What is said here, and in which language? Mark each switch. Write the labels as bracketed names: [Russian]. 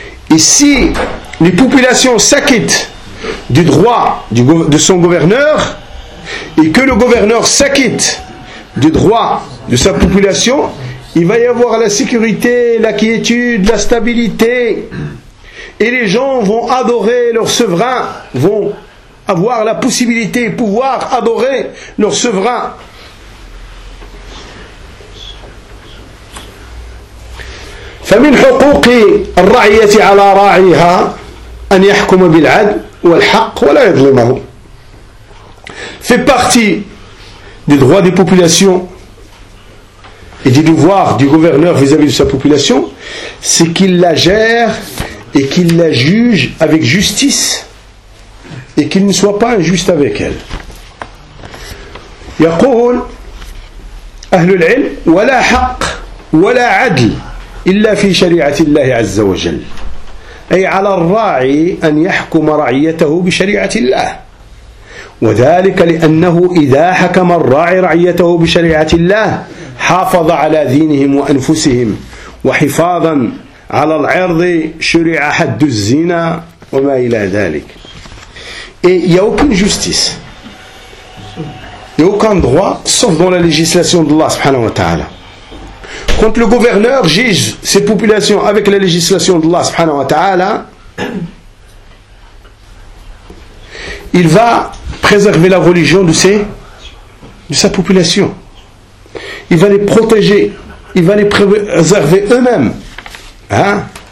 [French] Et si les populations s'acquittent du droit de son gouverneur, et que le gouverneur s'acquitte du droit de sa population, il va y avoir la sécurité, la quiétude, la stabilité. Et les gens vont adorer leur souverain, vont avoir la possibilité de pouvoir adorer leur souverain. [Arabic] فمن حقوق الرعية على راعيها أن يحكم بالعدل والحق ولا يظلمه. [French] Fait partie des droits des populations et des devoirs du gouverneur vis-à-vis de sa population, c'est qu'il la gère et qu'il la juge avec justice et qu'il ne soit pas injuste avec elle. [Arabic] يقول أهل العلم ولا حق ولا عدل إلا في شريعة الله عز وجل أي على الراعي أن يحكم رعيته بشريعة الله وذلك لأنه إذا حكم الراعي رعيته بشريعة الله حافظ على دينهم وأنفسهم وحفاظا على العرض شرع حد الزنا وما إلى ذلك [French] Et y'a aucune justice y'a aucun droit sauf dans la législation de Allah subhanahu wa ta'ala. Quand le gouverneur juge ses populations avec la législation d'Allah subhanahu wa ta'ala, il va préserver la religion de sa population. Il va les protéger, il va les préserver eux-mêmes, hein?